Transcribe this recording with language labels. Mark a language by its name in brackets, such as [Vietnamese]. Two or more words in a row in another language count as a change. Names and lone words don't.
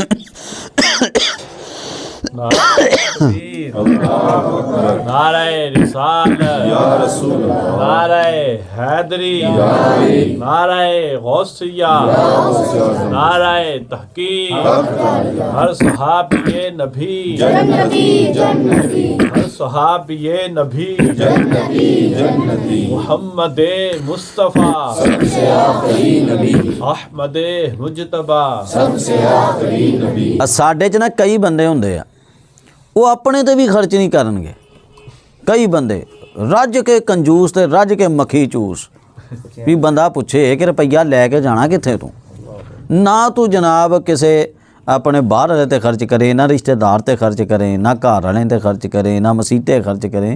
[Urdu] نعرہ رسالت [Arabic] يا رسول الله, [Urdu] نعرہ حیدری, نعرہ غوثیہ، نعرہ تحقیق، ہر صحابیِ نبی جنتی، ہر صحابیِ نبی جنتی, हर सहाबिये नबी जन्नती, محمد مصطفیٰ سب سے آخری نبی، احمد مجتبیٰ سب سے آخری نبی. [Punjabi] ساڈے چ نا کئی بندے ہندے آ او اپنے تے وی خرچ نہیں کرنگے، کئی بندے رج کے کنجوس تے رج کے مکھی چوس وی بندہ پچھے کہ روپیہ لے کے جانا کتھے تو، نا تو جناب کسے اپنے باہر والے تے خرچ کرے، نا رشتہ دار تے خرچ کرے، نا گھر والے تے خرچ کرے، نا مسیتے خرچ کرے.